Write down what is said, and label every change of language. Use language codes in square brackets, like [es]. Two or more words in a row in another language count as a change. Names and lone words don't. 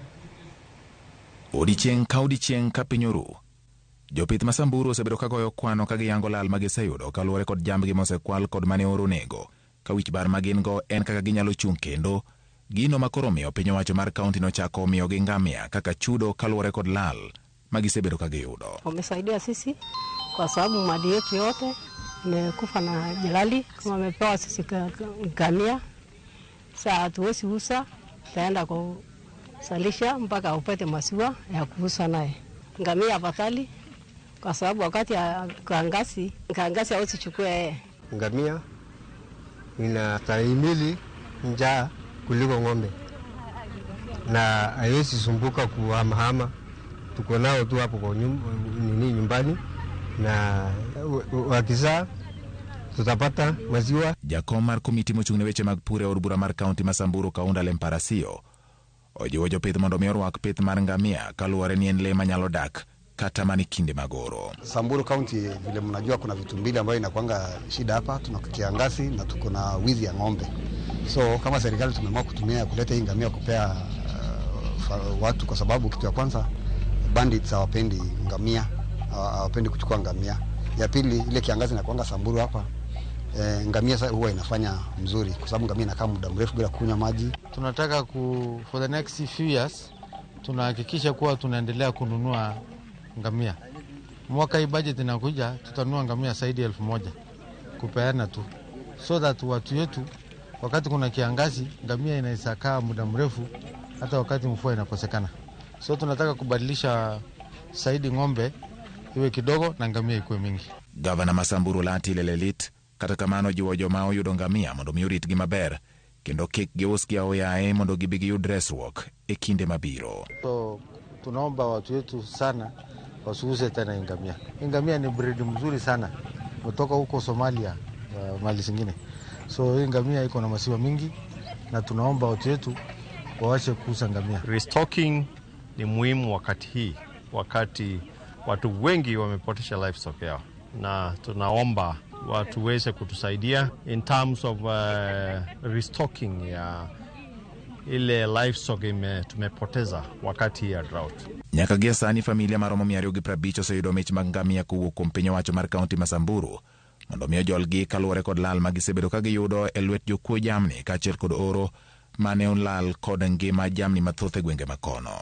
[luo] Odiochieng' ka odiochieng' ka piny oru, jopith ma Samburu osebedo ka goyo kwano ka giyango lal magiseyudo kaluwore kod jambgi mosekwal kod mane oro nego, ka wich bar magin go en kaka ginyalo chung' kendo gino makoro miyo piny owacho mar kaunti nochako miyogi ngamia kaka chudo kaluwore kod lal magisebedo ka giyudo. [sw] Wamesaidia sisi kwa sababu mali yetu yote imekufa na jalali, kama wamepewa sisi ngamia. Sasa hatuwezi uza, tutaenda kusalisha mpaka upate maziwa ya kuuza naye. Ngamia afadhali kwa sababu wakati ya kiangazi hawezi chukua yeye. Ngamia inastahimili njaa kuliko ng'ombe na haiwezi sumbuka kuhamahama. Tuko nao tu hapo kwa nyumbani na wakizaa tutapata maziwa. [luo] Jakom mar komiti mochung'ne weche mag pur e od bura mar kaunti ma Samburu Kaunda Lemparasio ojiwo jopith mondo mi orwak pith mar ngamia kaluwore ni en le manyalo dak kata mani kinde magoro. [sw] Samburu County vile mnajua kuna vitu mbili ambayo inakuanga shida hapa, tuna kiangazi na tuko na wizi ya ng'ombe. So kama serikali tumeamua kutumia kuleta hii ngamia kupea watu, kwa sababu kitu ya kwanza bandits hawapendi ngamia, hawapendi kuchukua ngamia. Ya pili ile kiangazi inakuanga Samburu hapa, ngamia huwa inafanya mzuri kwa sababu ngamia inakaa muda mrefu bila kunywa maji. Tunataka [en] for the next few years [sw] tunahakikisha kuwa tunaendelea kununua ngamia. Mwaka hii budget inakuja tutanunua ngamia zaidi ya 1,000 kupeana tu, [en] so that [sw] watu wetu wakati kuna kiangazi ngamia inaweza kaa muda mrefu hata wakati mvua inakosekana. So tunataka kubadilisha zaidi ng'ombe iwe kidogo na ngamia ikuwe mingi. [luo] Gavana Masamburu Lati Lelelit kata kamano jiwo joma oyudo ngamia mondo mi oritgi maber kendo kik giusgi aoyaye mondo gibigi yud resruok e kinde mabiro. [sw] So tunaomba watu wetu sana wasiuze tena ngamia. Ngamia ni breed mzuri sana kutoka huko Somalia, mali zingine. So ngamia iko na maziwa mingi na tunaomba watu wetu waache kuuza ngamia. Restocking ni muhimu wakati hii, wakati watu wengi wamepotesha livestock yao, na tunaomba watu weze kutusaidia [en] in terms of restocking [sw] ya ile livestock tumepoteza wakati ya drought. [luo] Nyaka gia sani familia maromo 250 oseyudo mich mag ngamia kowuok kuom piny owacho mar kaunti ma Samburu mondo miyo jolgi kaluwore kod lal magisebedo ka giyudo e lwet jokuo jamni kaachiel kod oro mane olal kod ngima jamni mathoth e gwenge makono.